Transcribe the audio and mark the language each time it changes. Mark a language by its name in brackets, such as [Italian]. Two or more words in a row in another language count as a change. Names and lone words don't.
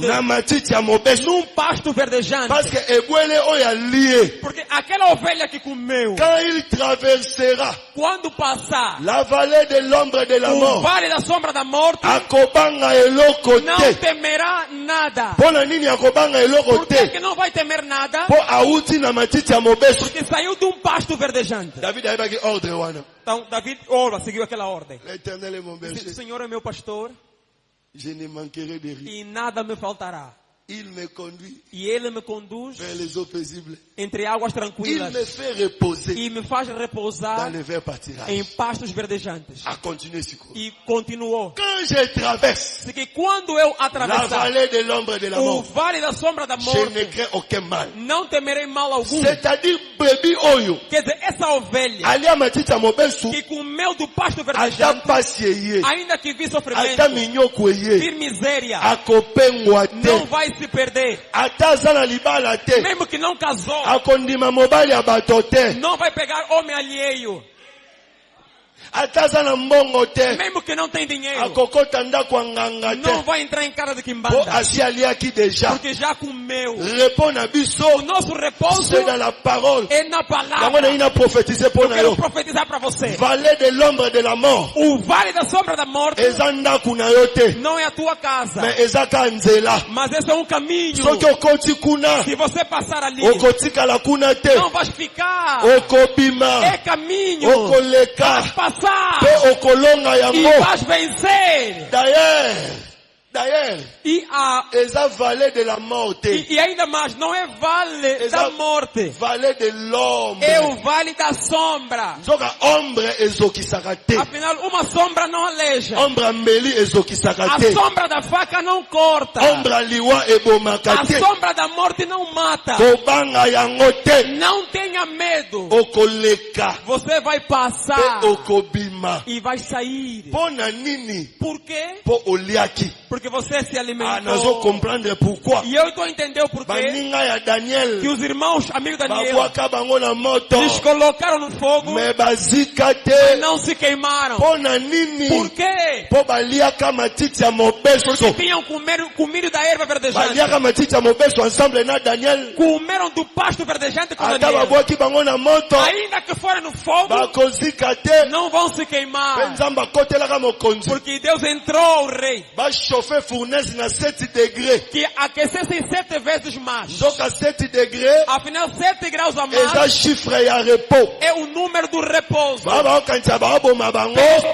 [Portuguese] Num pasto verdejante. Porque aquela ovelha que comeu, quando passar [French] la vallée de l'ombre de la [Portuguese] o [French] mort, [Portuguese] vale da sombra da morte, não temerá nada. Por que não vai temer nada? Porque saiu de um pasto verdejante. Então David seguiu aquela ordem. O Senhor é meu pastor, [French] je ne manquerai de rien. [Portuguese] E nada me faltará. [French] Il me conduit [Portuguese] e Ele me conduz [French] vers les eaux paisibles. [Portuguese] Entre águas tranquilas. [French] Il me fait reposer [Portuguese] e me faz repousar [French] dans les verts pâturages. [Portuguese] Em pastos verdejantes. [French] A continuer ce cours. [Portuguese] E continuou. [French] Quand quand je traverse la vallée de l'ombre de la mort, je ne crains aucun mal. [Portuguese] não temerei mal algum. [French] C'est-à-dire, brebis oyo, [Portuguese] Quer dizer, essa ovelha [Lingala] ali a matita mobesu, [Portuguese] que comeu do pasto [Lingala] ata [Portuguese] verdejante, [Lingala] pasieye, [Portuguese] ainda que vi [Lingala] ata [Portuguese] sofrimento, [Lingala] minyoko ye, [Portuguese] vir miséria, [Lingala] akopengwa [Portuguese] não [Lingala] te, [Portuguese] vai se perder. [Lingala] ata zana libala te, [Portuguese] Mesmo que não casou, [Lingala] akondima mobali ya bato te, [Portuguese] não vai pegar homem alheio. [Lingala] ata zana mbongo te, [Portuguese] Mesmo que não tem dinheiro, [Lingala] akokota ndako nganga [Portuguese] não [Lingala] te, [Portuguese] vai entrar em casa de po quimbanda, [Lingala] asi aliaki déjà. [Portuguese] porque já comeu. [Lingala] Repos na biso, [Portuguese] O nosso repouso [French] c'est dans la parole. [Portuguese] é na [Lingala] Yango [Portuguese] palavra. [Lingala] na ina [French] prophétiser pour [Portuguese] Eu [Lingala] na [Portuguese] quero [Lingala] yo. [Portuguese] profetizar para você. [French] Vallée de l'ombre de la mort. [Portuguese] O vale da sombra da morte [Lingala] Eza ndaku na yo te, [Portuguese] não é a tua casa, [Lingala] mais eza ka nzela. [Portuguese] mas esse é um caminho. [Lingala] Soki okoti kuna, [Portuguese] Se você passar ali, [Lingala] okotikala kuna te, [Portuguese] não vai ficar. [Lingala] okobima, [Portuguese] É caminho. [Lingala] okoleka, [Portuguese] Vai passar [Lingala] pe okolonga [Portuguese] e [Lingala] yango. [Portuguese] vais vencer. [French] D'ailleurs, eza vallée de la mort te, [Portuguese] E ainda mais, não é vale da morte, [French] vallée de l'ombre. [Portuguese] é o vale da sombra. [Lingala] Zoka ombre ezokisaka te, [Portuguese] Afinal, uma sombra não aleja. [Lingala] ombre mbeli ezokisaka [Portuguese] A [Lingala] te, [Portuguese] sombra da faca não corta. [Lingala] ombre liwa ebomaka [Portuguese] A [Lingala] te, [Portuguese] sombra da morte não mata. [Lingala] kobanga yango te, [Portuguese] Não tenha medo. [Lingala] okoleka, [Portuguese] Você vai [Lingala] pe [Portuguese] passar [Lingala] okobima. [Portuguese] e vai sair. [Lingala] Pona nini? [Portuguese] Por quê? [Lingala] Po oliaki. [Portuguese] Porque você se [Lingala] Nazo [Portuguese] alimentou. [French] comprendre pourquoi. [Portuguese] E eu estou entendendo o porquê [Lingala] Baninga ya Daniel, [Portuguese] que os irmãos, amigos Daniel, [Lingala] babwaka bango na moto, [Portuguese] eles colocaram no fogo [Lingala] me bazika [Portuguese] e [Lingala] te. [Portuguese] não se queimaram. [Lingala] Pona nini? [Portuguese] Por quê? [Lingala] Po baliaka matiti ya mobeso. [Portuguese] Porque tinham comido da erva verdejante. [Lingala] Baliaka matiti ya mobeso ensemble na Daniel. [Portuguese] Comeram do pasto verdejante com [Lingala] Ata [Portuguese] Daniel. [Lingala] babwaki bango na moto, [Portuguese] Ainda que forem no fogo, [Lingala] bakozika te. [Portuguese] não vão se [Lingala] Pe [Portuguese] queimar. [Lingala] nzambe akotelaka mokonzi. [Portuguese] Porque Deus entrou, o rei, [Lingala] Bachauffe fournaise na 7 degrés. [Portuguese] que aquecessem 7 vezes mais. [Lingala] Zoka 7 degrés, [Portuguese] Afinal, 7 graus a [Lingala] eza [Portuguese] mais [Lingala] chiffre ya repos. [Portuguese] é o número do repouso. [Lingala] Baba okanisa baboma bango.